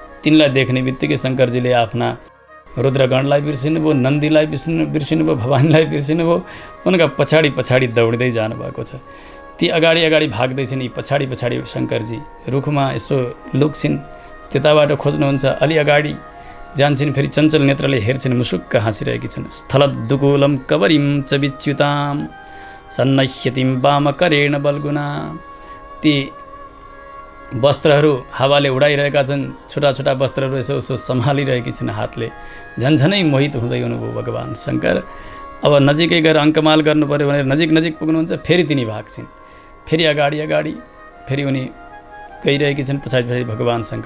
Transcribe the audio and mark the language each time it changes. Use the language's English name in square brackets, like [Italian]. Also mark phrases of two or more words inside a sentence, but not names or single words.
[Nepali] तिनलाई देख्ने बित्तिकै शङ्करजीले आफ्ना रुद्रगणलाई बिर्सिनुभयो, नन्दीलाई बिर्सिनुभयो, भवानीलाई बिर्सिनुभयो। उनका पछाडि पछाडि दौडिँदै जानुभएको छ। ती अगाडि अगाडि भाग्दैछन्, यी पछाडि पछाडि शङ्करजी रुखमा यसो लुक्छिन्, त्यताबाट खोज्नुहुन्छ। अलि अगाडि जान्छन्, फेरि चञ्चल नेत्रले हेर्छिन्, मुसुक्क हाँसिरहेकी छन्। [Sanskrit] स्थलद्दुकूलं कबरिं च विच्युतां सन्नह्यतिं वामकरेण बल्गुना। [Nepali] ती वस्त्रहरू हावाले उडाइरहेका छन्, छोटा छोटा वस्त्रहरू यसो उसो सम्हालिरहेकी छिन् हातले। झन्झनै मोहित हुँदै हुनुभयो भगवान् शङ्कर। अब नजिकै गएर अङ्कमाल गर्नु पर्यो भनेर नजिक नजिक पुग्नुहुन्छ, फेरि तिनी भाग्छिन्। फेरि अगाडि अगाडि फेरि उनी गइरहेकी छन्, पछाडि पछाडि भगवान् शङ्कर।